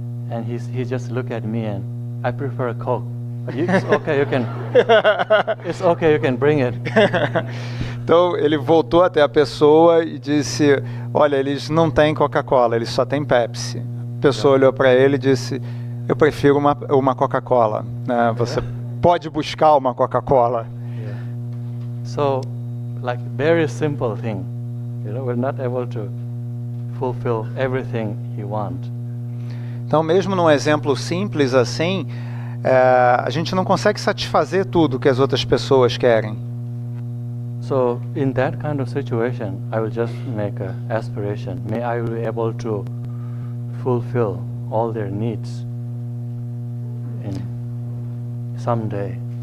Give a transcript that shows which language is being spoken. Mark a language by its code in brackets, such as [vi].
[en] And he just looked at me and, "I prefer a Coke." It's okay, you can. It's okay, you can bring it. [pt] Então ele voltou até a pessoa e disse: olha, eles não têm Coca-Cola, eles só têm Pepsi. A pessoa olhou para ele e disse: eu prefiro uma Coca-Cola, né? Você pode buscar uma Coca-Cola. [en] Yeah. So, like very simple thing, we're not able to fulfill everything he wants. [pt] Então, mesmo num exemplo simples assim, a gente não consegue satisfazer tudo que as outras pessoas querem. [en] So, in that kind of situation, I will just make an aspiration. May I be able to fulfill all their needs in someday.